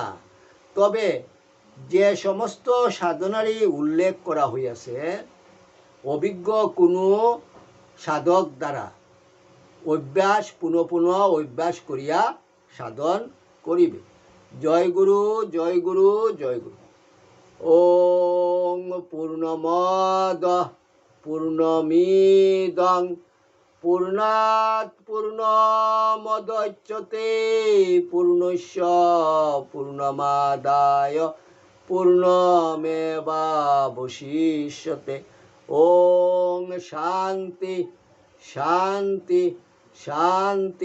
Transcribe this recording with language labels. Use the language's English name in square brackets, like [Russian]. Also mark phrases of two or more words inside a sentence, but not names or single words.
[Bangla] তবে যে সমস্ত সাধনারই উল্লেখ করা হইয়াছে অভিজ্ঞ কোনো সাধক দ্বারা অভ্যাস পুনঃ পুনঃ অভ্যাস করিয়া সাধন করিবে। জয় গুরু, জয় গুরু, জয় গুরু। [Sanskrit] ওং পূর্ণমদ पूर्णमिदं पूर्णात् पूर्णमुदच्यते पूर्णस्य पूर्णमादाय पूर्णमेवावशिष्यते। ओम शांति शांति शांति।